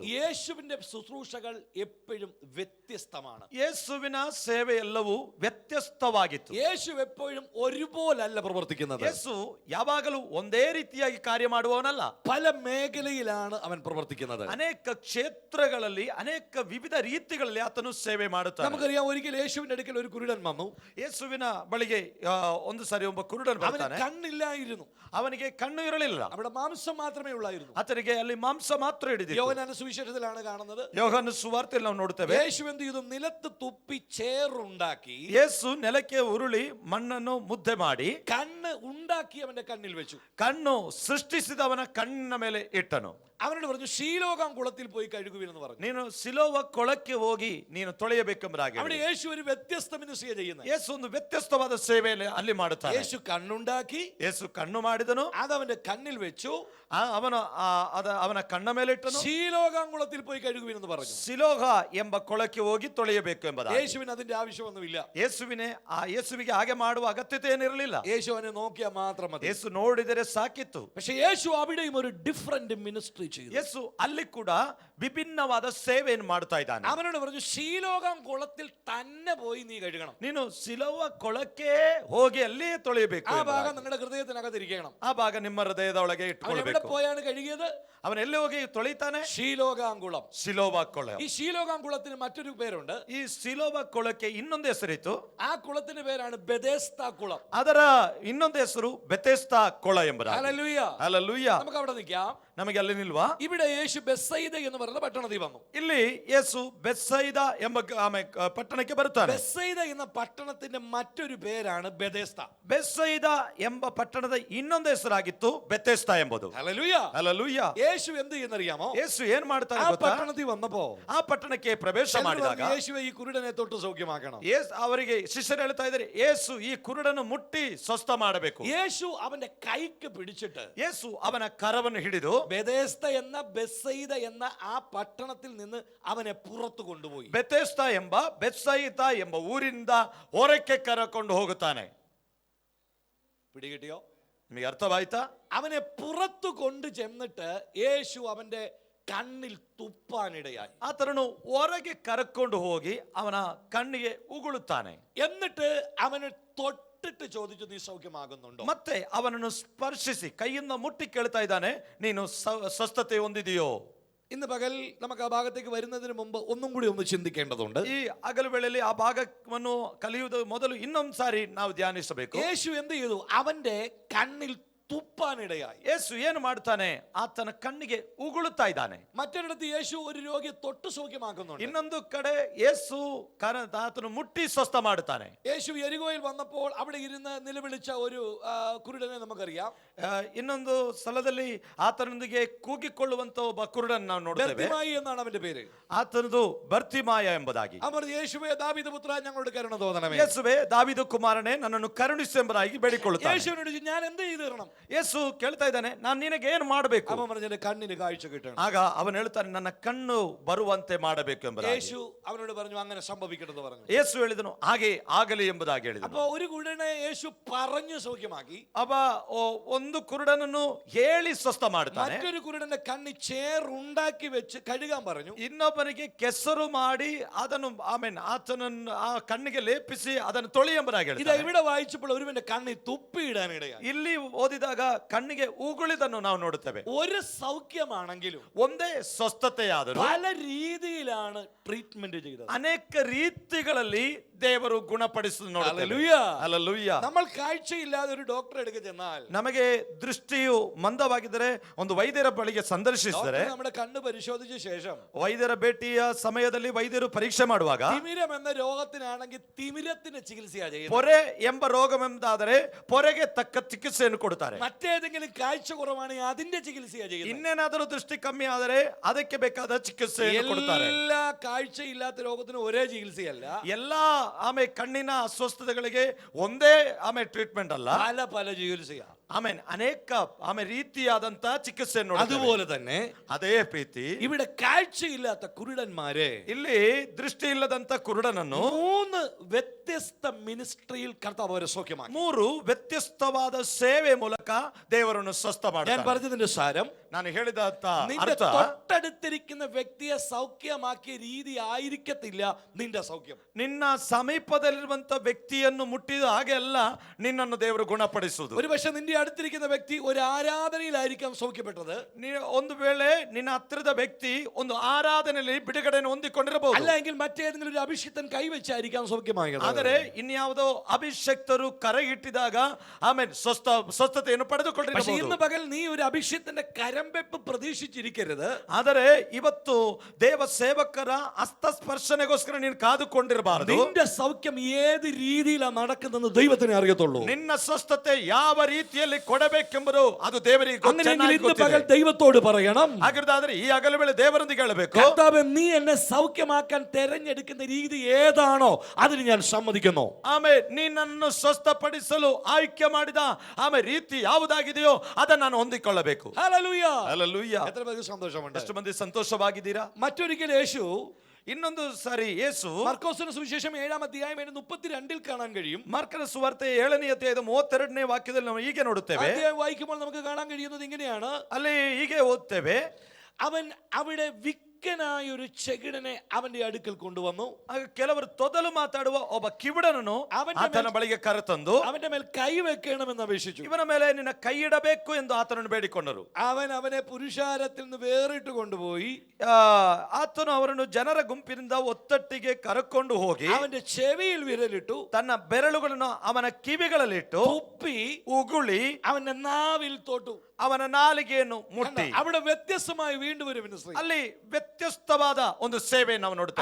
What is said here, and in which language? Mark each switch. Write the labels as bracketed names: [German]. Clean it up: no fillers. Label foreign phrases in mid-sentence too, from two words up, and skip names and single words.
[Malayalam] യേശുവിന്റെ ശുശ്രൂഷകൾ എപ്പോഴും വ്യത്യസ്തമാണ്. [Kannada] ಯೇಸುವಿನ ಸೇವೆ ಎಲ್ಲವೂ ವ್ಯತ್ಯಸ್ತವಾಗಿತ್ತು. [Malayalam] യേശു എപ്പോഴും ഒരുപോലല്ല പ്രവർത്തിക്കുന്നത്. [Kannada] ಯೇಸು ಯಾವಾಗಲೂ ಒಂದೇ ರೀತಿಯಾಗಿ ಕಾರ್ಯ ಮಾಡುವವನಲ್ಲ. [Malayalam] പല മേഖലയിലാണ് അവൻ പ്രവർത്തിക്കുന്നത്. [Kannada] ಅನೇಕ ಕ್ಷೇತ್ರಗಳಲ್ಲಿ ಅನೇಕ ವಿವಿಧ ರೀತಿಗಳಲ್ಲಿ ಆತನು ಸೇವೆ ಮಾಡುತ್ತಾನೆ. [Malayalam] നമുക്കറിയാം, ഒരിക്കൽ യേശുവിന്റെ അടുക്കൽ ഒരു കുരുടൻ വന്നു. [Kannada] ಯೇಸುವಿನ ಬಳಿಗೆ ಒಂದು ಸಾರಿ ಒಬ್ಬ ಕುರುಡನು [Malayalam] അവന് [Kannada] ಬರ್ತಾನೆ. [Malayalam] കണ്ണില്ലായിരുന്നു, [Kannada] ಅವನಿಗೆ ಕಣ್ಣು ಇರಲಿಲ್ಲ, [Malayalam] അവിടെ മാംസം മാത്രമേ ഉള്ളായിരുന്നു. [Kannada] ಆತನಿಗೆ ಅಲ್ಲಿ ಮಾಂಸ ಮಾತ್ರ ಹಿಡಿದಿತ್ತು. [Malayalam] യോഹന്നാന്റെ സുവിശേഷത്തിലാണ് കാണുന്നത്. [Kannada] ಯೋಹಾನ ಸುವಾರ್ತೆಯಲ್ಲಿ ನಾವು ನೋಡ್ತೇವೆ, [Malayalam] യേശു എന്ത് ചെയ്തു? നിലത്ത് തുപ്പി ചേറുണ്ടാക്കി [Kannada] ಯೇಸು ನೆಲಕ್ಕೆ ಉರುಳಿ ಮಣ್ಣನ್ನು ಮುದ್ದೆ ಮಾಡಿ [Malayalam] കണ്ണ് ഉണ്ടാക്കി അവന്റെ കണ്ണിൽ വെച്ചു. [Kannada] ಕಣ್ಣು ಸೃಷ್ಟಿಸಿದವನ ಕಣ್ಣಿನ ಮೇಲೆ ಇಟ್ಟನು. [Malayalam] അവനോട് പറഞ്ഞു, ശീലോകാം കുളത്തിൽ പോയി കഴുകുവിനെന്ന് പറഞ്ഞു. [Kannada] ನೀನು ಸಿಲೋವ ಕೊಳಕ್ಕೆ ಹೋಗಿ ನೀನು ತೊಳೆಯಬೇಕೆಂಬುದಾಗಿ. [Malayalam] അവിടെ യേശു ഒരു വ്യത്യസ്ത മിനിസ്ട്രിയ ചെയ്യുന്നത്. [Kannada] ಯೇಸು ಒಂದು ವ್ಯತ್ಯಸ್ತವಾದ ಸೇವೆಯಲ್ಲಿ ಅಲ್ಲಿ ಮಾಡುತ್ತಾನೆ. [Malayalam] യേശു കണ്ണുണ്ടാക്കി, [Kannada] ಯೇಸು ಕಣ್ಣು ಮಾಡಿದನು, [Malayalam] അത് അവന്റെ കണ്ണിൽ വെച്ചു, [Kannada] ಅವನ ಕಣ್ಣ ಮೇಲೆ ಇಟ್ಟನು. [Malayalam] ശീലോകാം കുളത്തിൽ പോയി കഴുകുവിനെന്ന് പറഞ്ഞു. [Kannada] ಸಿಲೋಹ ಎಂಬ ಕೊಳಕ್ಕೆ ಹೋಗಿ ತೊಳೆಯಬೇಕು ಎಂಬುದಾಗಿ. [Malayalam] യേശുവിന് അതിന്റെ ആവശ്യമൊന്നുമില്ല. [Kannada] ಯೇಸುವಿಗೆ ಹಾಗೆ ಮಾಡುವ ಅಗತ್ಯತೆ ಏನಿರಲಿಲ್ಲ. [Malayalam] യേശു അവനെ നോക്കിയാൽ മാത്രം മതി. [Kannada] ಯೇಸು ನೋಡಿದರೆ ಸಾಕಿತ್ತು. [Malayalam] പക്ഷെ യേശു അവിടെയും ഒരു [English] different ministry [Malayalam] ചെയ്തു. [Kannada] ಯೇಸು ಅಲ್ಲಿ ಕೂಡ ವಿಭಿನ್ನವಾದ ಸೇವೆಯನ್ನು ಮಾಡ್ತಾ ಇದ್ದಾನೆ. [Malayalam] അവനോട് പറഞ്ഞു, ശീലോകാം കുളത്തിൽ തന്നെ പോയി നീ കഴുകണം. [Kannada] ನೀನು ಸಿಲೋವ ಕೊಳಕ್ಕೆ ಹೋಗಿ ಅಲ್ಲೇ ತೊಳೆಯಬೇಕು. [Malayalam] ആ ഭാഗം നിങ്ങളുടെ ഹൃദയത്തിനകത്തിരിക്കണം. [Kannada] ಆ ಭಾಗ ನಿಮ್ಮ ಹೃದಯದ ಒಳಗೆ [Malayalam] അവൻ [Kannada] ಇಟ್ಟುಕೊಳ್ಳಬೇಕು. [Malayalam] എവിടെ പോയാണ് കഴുകിയത്? [Kannada] ಅವನ ಎಲ್ಲಿ ಹೋಗಿ ತೊಳಿತಾನೆ? [Malayalam] ശീലോകാം കുളം. [Kannada] ಸಿಲೋವ ಕೊಳ. [Malayalam] ഈ ശീലോകാം കുളത്തിന് മറ്റൊരു പേരുണ്ട്. [Kannada] ಈ ಸಿಲೋವ ಕೊಳಕ್ಕೆ ಇನ್ನೊಂದು ಹೆಸರಿತ್ತು. [Malayalam] ആ കുളത്തിന്റെ പേരാണ് ബെഥെസ്ദ കുളം. [Kannada] ಅದರ ಇನ್ನೊಂದು ಹೆಸರು ಬೆಥೆಸ್ದಾ ಕೊಳ ಎಂಬುದಾಗಿ. [Malayalam] ഹല്ലേലൂയ. [Kannada] ಹಲ್ಲೆಲೂಯ. [Malayalam] നമുക്ക് അവിടെ നിൽക്കാം. [Kannada] ನಮಗೆ ಅಲ್ಲಿ ನಿಲ್ವಾ? [Malayalam] ഇവിടെ യേശു ബെത്സയിദ എന്ന് പറയുന്ന പട്ടണത്തിൽ വന്നു. [Kannada] ಇಲ್ಲಿ ಯೇಸು ಬೆತ್ಸೈದ ಎಂಬ ಪಟ್ಟಣಕ್ಕೆ ಬರುತ್ತಾನೆ. [Malayalam] ബെത്സയിദ എന്ന പട്ടണത്തിന്റെ മറ്റൊരു പേരാണ് ബെഥെസ്ദ. [Kannada] ಬೆತ್ಸೈದ ಎಂಬ ಪಟ್ಟಣದ ಇನ್ನೊಂದು ಹೆಸರಾಗಿತ್ತು ಬೆಥೆಸ್ದ ಎಂಬುದು. [Malayalam] ഹല്ലേലൂയ. [Kannada] ಹಲ್ಲೆಲೂಯಾ. [Malayalam] യേശു എന്ത് ചെയ്യുന്നറിയാമോ? [Kannada] ಯೇಸು ಏನ್ ಮಾಡ್ತಾನೆ [Malayalam] ആ [Kannada] ಗೊತ್ತಾ? [Malayalam] പട്ടണത്തിൽ വന്നപ്പോ [Kannada] ಆ ಪಟ್ಟಣಕ್ಕೆ ಪ್ರವೇಶ ಮಾಡಿದಾಗ [Malayalam] യേശുവെ ಈ ಕುರುಡനെ തൊട്ട് ಸೌಖ್ಯമാക്കണം. [Kannada] ಅವರಿಗೆ ಶಿಷ್ಯರು ಹೇಳ್ತಾ ಇದ್ದಾರೆ, ಯೇಸು ಈ ಕುರುಡನ್ನು ಮುಟ್ಟಿ ಸ್ವಸ್ಥ ಮಾಡಬೇಕು. [Malayalam] യേശു അവന്റെ കൈക്ക് പിടിച്ചിട്ട് [Kannada] ಯೇಸು ಅವನ ಕರವನ್ನು ಹಿಡಿದು [Malayalam] ബെഥെസ്ദ എന്ന ബെത്സയിദ എന്ന ആ പട്ടണത്തിൽ നിന്ന് അവനെ പുറത്തു കൊണ്ടുപോയി. [Kannada] ಬೆಥೆಸ್ದ ಎಂಬ ಬೆತ್ಸೈದ ಎಂಬ ಊರಿಂದ ಹೊರಕ್ಕೆ ಕರಕೊಂಡು ಹೋಗುತ್ತಾನೆ. [Malayalam] പിടികിട്ടിയോ? [Kannada] ನಿಮಗೆ ಅರ್ಥವಾಯ್ತಾ? [Malayalam] അവനെ പുറത്തു കൊണ്ടു ചെന്നിട്ട് യേശു അവന്റെ കണ്ണിൽ തുപ്പാനിടയായി. [Kannada] ಆತನನ್ನು ಹೊರಗೆ ಕರಕೊಂಡು ಹೋಗಿ ಅವನ ಕಣ್ಣಿಗೆ ಉಗುಳುತ್ತಾನೆ. [Malayalam] എന്നിട്ട് അവന് തൊട്ടിട്ട് ചോദിച്ചു, നീ സൗഖ്യമാകുന്നുണ്ടോ? [Kannada] ಮತ್ತೆ ಅವನನ್ನು ಸ್ಪರ್ಶಿಸಿ ಕೈಯಿಂದ ಮುಟ್ಟಿ ಕೇಳ್ತಾ ಇದ್ದಾನೆ, ನೀನು ಸ್ವಸ್ಥತೆ ಹೊಂದಿದೆಯೋ? [Malayalam] ഇന്ന് പകൽ നമുക്ക് ആ ഭാഗത്തേക്ക് വരുന്നതിന് മുമ്പ് ഒന്നും കൂടി ഒന്ന് ചിന്തിക്കേണ്ടതുണ്ട്. [Kannada] ಈ ಹಗಲು ವೇಳೆಯಲ್ಲಿ ಆ ಭಾಗವನ್ನು ಕಲಿಯುವುದು ಮೊದಲು ಇನ್ನೊಂದು ಸಾರಿ ನಾವು ಧ್ಯಾನಿಸಬೇಕು. [Malayalam] യേശു എന്ത് ചെയ്തു? അവന്റെ കണ്ണിൽ തുപ്പാനിടയായി. [Kannada] ಯೇಸು ಏನು ಮಾಡ್ತಾನೆ? ಆತನ ಕಣ್ಣಿಗೆ ಉಗುಳುತ್ತಾ ಇದ್ದಾನೆ. [Malayalam] മറ്റൊരിടത്ത് യേശു ഒരു രോഗിയെ തൊട്ട് സൗഖ്യമാക്കുന്നുണ്ട്. [Kannada] ಇನ್ನೊಂದು ಕಡೆ ಯೇಸು ಆತನು ಮುಟ್ಟಿ ಸ್ವಸ್ಥ ಮಾಡುತ್ತಾನೆ. [Malayalam] യേശു യെരികോയിൽ വന്നപ്പോൾ അവിടെ ഇരുന്ന് നിലവിളിച്ച ഒരു കുരുടനെ നമുക്കറിയാം. [Kannada] ಇನ್ನೊಂದು ಸ್ಥಳದಲ್ಲಿ ಆತನೊಂದಿಗೆ ಕೂಗಿಕೊಳ್ಳುವಂತ ಒಬ್ಬ ಕುರುಡನ್ ನಾವು ನೋಡ್ತೇವೆ. [Malayalam] ബർത്തിമായി എന്നാണ് അവന്റെ പേര്. [Kannada] ಆತನದು ಬರ್ತಿಮಾಯ ಎಂಬುದಾಗಿ. [Malayalam] അവർ യേശുവേ ദാവീദ് പുത്ര ഞങ്ങളോട് കരുണ തോന്നണമേ. [Kannada] ಯೇಸುವೇ ದಾವೀದ ಕುಮಾರನೇ ನನ್ನನ್ನು ಕರುಣಿಸು ಎಂಬುದಾಗಿ ಬೇಡಿಕೊಳ್ಳುತ್ತಾನೆ. [Malayalam] യേശുവിനോട് ഞാൻ എന്ത് ചെയ്തു തരണം? [Kannada] ಯೇಸು ಕೇಳ್ತಾ ಇದ್ದಾನೆ, ನಾನು ನಿನಗೆ ಏನು ಮಾಡಬೇಕು? [Malayalam] അവൻ പറഞ്ഞു, എന്റെ കണ്ണിന് കാഴ്ച കിട്ടണം. [Kannada] ಆಗ ಅವನು ಹೇಳ್ತಾನೆ, ನನ್ನ ಕಣ್ಣು ಬರುವಂತೆ ಮಾಡಬೇಕು ಎಂಬುದಾಗಿ. [Malayalam] യേശു അവനോട് പറഞ്ഞു, അങ്ങനെ സംഭവിക്കണമെന്ന് പറഞ്ഞു. [Kannada] ಯೇಸು ಹೇಳಿದನು, ಹಾಗೆ ಆಗಲಿ ಎಂಬುದಾಗಿ ಹೇಳಿದನು. [Malayalam] അപ്പൊ ഒരു കുരുടനെ യേശു പറഞ്ഞു സൗഖ്യമാക്കി. [Kannada] ಅವ ಒಂದು ಕುರುಡನನ್ನು ಹೇಳಿ ಸ್ವಸ್ಥ ಮಾಡ್ತಾನೆ. [Malayalam] മറ്റൊരു കുരുടന്റെ കണ്ണി ചേറുണ്ടാക്കി വെച്ച് കഴുകാൻ പറഞ്ഞു. [Kannada] ಇನ್ನೊಬ್ಬನಿಗೆ ಕೆಸರು ಮಾಡಿ ಅದನ್ನು ಆತನನ್ನು ಆ ಕಣ್ಣಿಗೆ ಲೇಪಿಸಿ ಅದನ್ನು ತೊಳಿ ಎಂಬುದಾಗಿ [Malayalam] ഇത് [Kannada] ಹೇಳ್ತಾನೆ. [Malayalam] ഇവിടെ വായിച്ചപ്പോൾ ഒരുവന്റെ കണ്ണി തുപ്പിയിടാനിടയായി. [Kannada] ಇಲ್ಲಿ ಓದಿದಾಗ ಕಣ್ಣಿಗೆ ಉಗುಳಿದನ್ನು ನಾವು ನೋಡುತ್ತೇವೆ. [Malayalam] ഒരു സൗഖ്യമാണെങ്കിലും [Kannada] ಒಂದೇ ಸ್ವಸ್ಥತೆಯಾದರೂ [Malayalam] പല രീതിയിലാണ് ട്രീറ്റ്മെന്റ് ചെയ്തത്. [Kannada] ಅನೇಕ ರೀತಿಗಳಲ್ಲಿ ದೇವರು ಗುಣಪಡಿಸುವುದು ನೋಡುತ್ತೇವೆ. [Malayalam] ഹല്ലേലൂയ. [Kannada] ಹಲ್ಲೆಲೂಯಾ. [Malayalam] നമ്മൾ കാഴ്ചയില്ലാതെ ഒരു ഡോക്ടറെ അടുക്ക ചെന്നാൽ [Kannada] ನಮಗೆ ದೃಷ್ಟಿಯು ಮಂದವಾಗಿದ್ದರೆ ಒಂದು ವೈದ್ಯರ ಬಳಿಗೆ ಸಂದರ್ಶಿಸಿದರೆ, [Malayalam] നമ്മുടെ കണ്ണ് പരിശോധിച്ച ശേഷം [Kannada] ವೈದ್ಯರ ಭೇಟಿಯ ಸಮಯದಲ್ಲಿ ವೈದ್ಯರು ಪರೀಕ್ಷೆ ಮಾಡುವಾಗ [Malayalam] തിമിരം എന്ന രോഗത്തിനാണെങ്കിൽ തിമിരത്തിന്റെ ചികിത്സയാണ് ചെയ്യുന്നത്. [Kannada] ಪೊರೆ ಎಂಬ ರೋಗವೆಂದಾದರೆ ಪೊರೆಗೆ ತಕ್ಕ ಚಿಕಿತ್ಸೆಯನ್ನು ಕೊಡುತ್ತಾರೆ. [Malayalam] മറ്റേതെങ്കിലും കാഴ്ച കുറവാണെങ്കിൽ അതിന്റെ ചികിത്സയാണ് ചെയ്യുന്നത്. [Kannada] ಇನ್ನೇನಾದರೂ ದೃಷ್ಟಿ ಕಮ್ಮಿ ಆದರೆ ಅದಕ್ಕೆ ಬೇಕಾದ ಚಿಕಿತ್ಸೆಯನ್ನು ಕೊಡುತ್ತಾರೆ. [Malayalam] എല്ലാ കാഴ്ചയില്ലാത്ത രോഗത്തിനും ഒരೇ ചികിത്സയല്ല. [Kannada] ಎಲ್ಲಾ ಕಣ್ಣಿನ ಅಸ್ವಸ್ಥತೆಗಳಿಗೆ ಒಂದೇ ಟ್ರೀಟ್ಮೆಂಟ್ ಅಲ್ಲ, [Malayalam] പല പല ചികിത്സയാണ്. [Kannada] ಅನೇಕ ರೀತಿಯಾದಂತ ಚಿಕಿತ್ಸೆಯನ್ನು [Malayalam] അതുപോലെ തന്നെ [Kannada] ಅದೇ ಪ್ರೀತಿ [Malayalam] ഇവിടെ കാഴ്ചയില്ലാത്ത കുരുടന്മാരെ [Kannada] ಇಲ್ಲಿ ದೃಷ್ಟಿ ಇಲ್ಲದಂತ ಕುರುಡನನ್ನು [Malayalam] 3 വ്യത്യസ്ത മിനിസ്ട്രിയിൽ കർത്താവ് അവരെ സൗഖ്യമാക്കി. [Kannada] 3 ವ್ಯತ್ಯಸ್ತವಾದ ಸೇವೆ ಮೂಲಕ ದೇವರನ್ನು ಸ್ವಸ್ಥ [Malayalam] ഞാൻ [Kannada] ಮಾಡ್ತಾನೆ. [Malayalam] പറഞ്ഞതിന്റെ സാരം, [Kannada] ನಾನು ಹೇಳಿದ [Malayalam] നിന്റെ [Kannada] ಅರ್ಥ, [Malayalam] തൊട്ടടുത്തിരിക്കുന്ന വ്യക്തിയെ സൗഖ്യമാക്കിയ രീതി ആയിരിക്കത്തില്ല നിന്റെ സൗഖ്യം. [Kannada] ನಿನ್ನ ಸಮೀಪದಲ್ಲಿರುವಂತ ವ್ಯಕ್ತಿಯನ್ನು ಮುಟ್ಟಿದ ಹಾಗೆ ಅಲ್ಲ ನಿನ್ನನ್ನು ದೇವರು ಗುಣಪಡಿಸುವುದು. [Malayalam] ഒരു പക്ഷെ നിന്റെ അടുത്തിരിക്കുന്ന വ്യക്തി ഒരു ആരാധനയിലായിരിക്കാം സൗഖ്യപ്പെട്ടത്. [Kannada] ಒಂದು ವೇಳೆ ನಿನ್ನ ಹತ್ತಿರದ ವ್ಯಕ್ತಿ ಒಂದು ಆರಾಧನೆಯಲ್ಲಿ ಬಿಡುಗಡೆಯನ್ನು ಹೊಂದಿಕೊಂಡಿರಬಹುದು. [Malayalam] അല്ലെങ്കിൽ മറ്റേതെങ്കിലും ഒരു അഭിഷിക്തൻ കൈവച്ചായിരിക്കാം സൗഖ്യമായത്. [Kannada] ಆದರೆ ಇನ್ಯಾವುದೋ ಅಭಿಷಕ್ತರು ಕರೆ ಇಟ್ಟಿದಾಗ ಸ್ವಸ್ಥತೆಯನ್ನು [Malayalam] പക്ഷെ [Kannada] ಪಡೆದುಕೊಂಡಿರಬಹುದು. [Malayalam] ഇന്ന് പകൽ നീ ഒരു അഭിഷിക്തന്റെ കരംവെപ്പ് പ്രതീക്ഷിച്ചിരിക്കരുത്. [Kannada] ಆದರೆ ಇವತ್ತು ದೇವ ಸೇವಕರ ಹಸ್ತಸ್ಪರ್ಶನೆಗೋಸ್ಕರ ನೀನು ಕಾದುಕೊಂಡಿರಬಾರದು. [Malayalam] നിന്റെ സൗഖ്യം ഏത് രീതിയിലാണ് നടക്കുന്നതെന്ന് ദൈവത്തിനെ അറിയത്തുള്ളൂ. [Kannada] ನಿನ್ನ ಸ್ವಸ್ಥತೆ ಯಾವ ರೀತಿಯಲ್ಲಿ ಕೊಡಬೇಕೆಂಬುದು ಅದು ದೇವರಿಗೆ [Malayalam] അങ്ങനെയെങ്കിൽ ഇന്ന് പകൽ ദൈവത്തോട് പറയണം, [Kannada] ಹಾಗಿದ್ದಾದ್ರೆ ಈ ಹಗಲು ವೇಳೆ ದೇವರೊಂದಿಗೆ ಹೇಳಬೇಕು, [Malayalam] കർത്താവേ, നീ എന്നെ സൗഖ്യമാക്കാൻ തെരഞ്ഞെടുക്കുന്ന രീതി ഏതാണോ അതിന് ഞാൻ സമ്മതിക്കുന്നു. [Kannada] ನೀನನ್ನು ಸ್ವಸ್ಥಪಡಿಸಲು ಆಯ್ಕೆ ಮಾಡಿದ ರೀತಿ ಯಾವುದಾಗಿದೆಯೋ ಅದನ್ನು ನಾನು ಹೊಂದಿಕೊಳ್ಳಬೇಕು. [Malayalam] ഹല്ലേലൂയ. [Kannada] ಹಲ್ಲೆಲೂಯಾ. [Malayalam] എത്ര പേർക്ക് സന്തോഷമുണ്ട്? [Kannada] ಎಷ್ಟು ಮಂದಿ ಸಂತೋಷವಾಗಿದ್ದೀರಾ? [Malayalam] മറ്റൊരിക്കൽ യേശു [Kannada] ಇನ್ನೊಂದು ಸಾರಿ ಯೇಸು [Malayalam] മർക്കോസിന്റെ സുവിശേഷം 7-ാം അധ്യായം 32 കാണാൻ കഴിയും. [Kannada] ಮಾರ್ಕನ ಸುವಾರ್ತೆ 7ನೇ ಅಧ್ಯಾಯದ 32ನೇ ವಾಕ್ಯದಲ್ಲಿ ನಾವು ಹೀಗೆ ನೋಡುತ್ತೇವೆ. [Malayalam] അധ്യായം വായിക്കുമ്പോൾ നമുക്ക് കാണാൻ കഴിയുന്നത് ഇങ്ങനെയാണ്. [Kannada] ಅಲ್ಲಿ ಹೀಗೆ ಓದ್ತೇವೆ, [Malayalam] അവൻ അവിടെ വിക്കനായ ഒരു ചെകിടനെ അവന്റെ അടുക്കൽ കൊണ്ടുവന്നു. [Kannada] ಆಗ ಕೆಲವರು ತೊದಲು ಮಾತಾಡುವ ಒಬ್ಬ ಕಿವುಡನನ್ನು ಆತನ ಬಳಿಗೆ ಕರೆತಂದು [Malayalam] അവന്റെ മേൽ കൈ വെക്കണമെന്ന് അപേക്ഷിച്ചു. [Kannada] ಇವನ ಮೇಲೆ ನಿನ್ನ ಕೈ ಇಡಬೇಕು ಎಂದು ಆತನನ್ನು ಬೇಡಿಕೊಂಡರು. [Malayalam] അവനെ പുരുഷാരത്തിൽ നിന്ന് വേറിട്ട് കൊണ്ടുപോയി [Kannada] ಆತನು ಅವರನ್ನು ಜನರ ಗುಂಪಿನಿಂದ ಒತ್ತಟ್ಟಿಗೆ ಕರೆಕೊಂಡು ಹೋಗಿ [Malayalam] അവന്റെ ചെവിയിൽ വിരലിട്ടു, [Kannada] ತನ್ನ ಬೆರಳುಗಳನ್ನು ಅವನ ಕಿವಿಗಳಲ್ಲಿಟ್ಟು [Malayalam] തുപ്പി [Kannada] ಉಗುಳಿ [Malayalam] അവന്റെ നാവിൽ തൊട്ടു, [Kannada] ಅವನ ನಾಲಿಗೆಯನ್ನು ಮುಟ್ಟಿ. [Malayalam] അവിടെ വ്യത്യസ്തമായി വീണ്ടും ഒരു മിനിസ്ട്രി. [Kannada] ಅಲ್ಲಿ ವ್ಯತ್ಯಸ್ತವಾದ ಒಂದು ಸೇವೆಯನ್ನು ನಾವು ನೋಡ್ತೇವೆ.